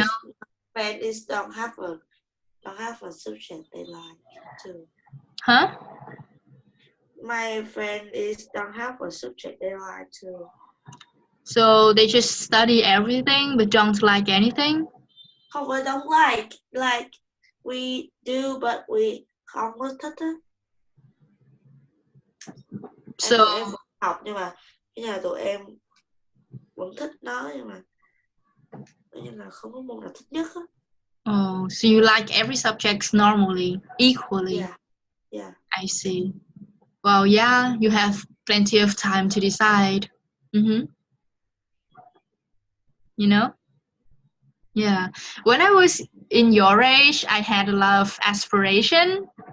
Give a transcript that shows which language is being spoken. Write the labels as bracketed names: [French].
[English] know? friend is don't have a subject they like too. Huh? My friend is don't have a subject they like too. So they just study everything but don't like anything? [Vietnamese] Không phải [English] don't like we do but we [Vietnamese] không có thích á. [English] So [Vietnamese] Tụi em vẫn học nhưng mà tụi em vẫn thích nó nhưng mà không có môn nào thích nhất á. [English] Oh, so you like every subject normally, equally? Yeah. I see. Well, yeah, you have plenty of time to decide. You know? Yeah. When I was in your age, I had a lot of aspiration.